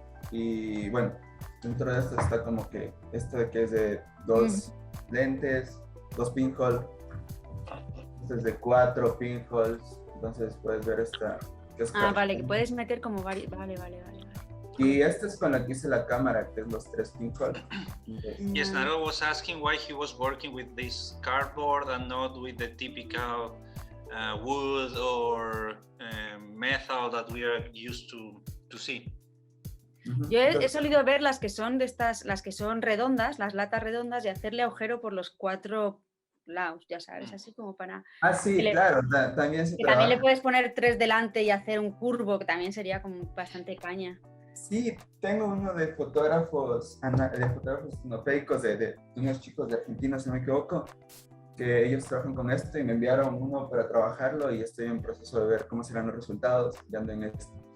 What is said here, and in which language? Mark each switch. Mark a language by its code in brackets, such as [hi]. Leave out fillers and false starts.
[es] Y bueno, dentro de esto está como que esto de que es de 2 lentes, 2 pinhole. Este es de 4 pinholes. Entonces puedes ver esta. Que es vale, que puedes meter como varios. Vale. Y esta es con la que hice la cámara, que es los 3 pinhole. [en] Yes, Naroa was asking why he was working with this cardboard and not with the typical wood or metal that we are used to see. [es] Yo he solido ver las que son las que son redondas, las latas redondas, y hacerle agujero por los 4 lados, ya sabes, así como para... Sí, claro, también se trabaja. También le puedes poner 3 delante y hacer un curvo, que también sería como bastante caña. Sí, tengo uno de fotógrafos etnopeicos, de unos chicos de Argentina, si no me equivoco, que ellos trabajan con esto y me enviaron uno para trabajarlo, y estoy en proceso de ver cómo serán los resultados. Ya ando en esto.